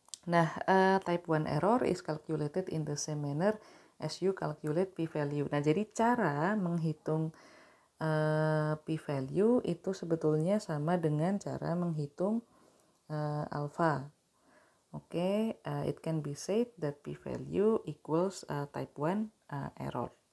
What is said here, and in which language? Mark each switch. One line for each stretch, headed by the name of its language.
Indonesian: Nah,
English: type 1 error is calculated in the same manner as you calculate p-value.
Indonesian: Nah, jadi cara menghitung p-value itu sebetulnya sama dengan cara menghitung alpha.
English: Oke, it can be said that p-value equals type 1 error.